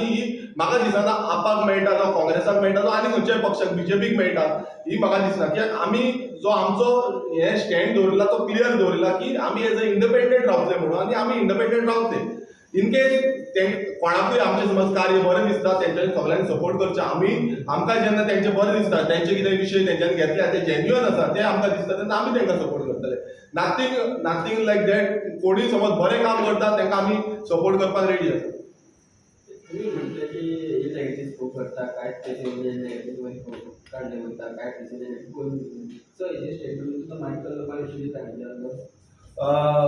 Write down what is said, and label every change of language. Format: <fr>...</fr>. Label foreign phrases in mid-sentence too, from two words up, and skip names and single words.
<kok>ही म्हाका दिसना आपाक मेळटा जावं काँग्रेसाक मेळटा जावं आनी खंयच्याय पक्षाक बीजेपीक मेळटा ही म्हाका दिसना कित्याक आमी जो आमचो हे स्टँड दवरला तो क्लियर दवरला की आमी</kok> <en>as a independent</en> <kok>रावतले म्हणून आनी आमी इंडिपेंडंट रावतले</kok> <en>in case</en> <kok>कोणाकूय आमचे समज कार्य बरें दिसता तेंच्यांनी सगळ्यांनी सपोर्ट करचें आमी आमकां जेन्ना तेंचे बरें दिसता तेंचे कितें विशय तेंच्यांनी घेतल्या ते जेन्युअन आसा ते आमकां दिसता तेन्ना आमी तेंकां सपोर्ट करतले</kok> <en>nothing like that</en> <kok>कोणी समज बरें काम करता तेंकां आमी सपोर्ट करपाक रेडी आसा</kok> <mr>तुम्ही म्हटलं की हे</mr> <en>negative scope</en> <mr>करता काय त्याचे नेगेटिव्ह काढले म्हणता काय त्याचे नेगेटिव्ह सो हे स्टेटमेंट तुमचं माहिती कळलं मला सांगितलं</mr>